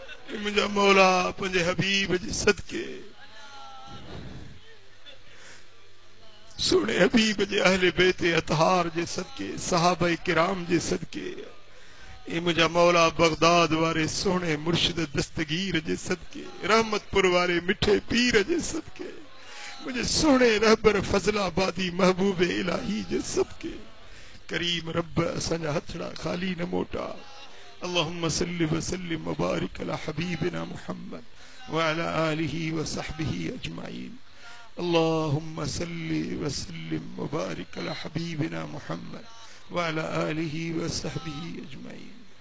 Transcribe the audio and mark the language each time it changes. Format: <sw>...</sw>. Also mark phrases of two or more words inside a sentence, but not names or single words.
<sd>मुझा मौला पंजे हबीब जे सदके सोने हबीब जे अहले बेते अतहार जे सदके सहाबा किराम जे सदके ए मुझा मौला बगदाद वारे सोने मुर्शिद दस्तगीर जे सदके रहमतपुर वारे मिठे पीर जे सदके मुझे सोने रहबर फजलाबादी महबूब इलाही जे सदके करीम रब असांजा हथड़ा खाली न मोटा</sd> <ar>اللهم صل وسلم وبارك على حبيبنا محمد وعلى آله وصحبه أجمعين اللهم صل وسلم وبارك على حبيبنا محمد وعلى آله وصحبه أجمعين.</ar>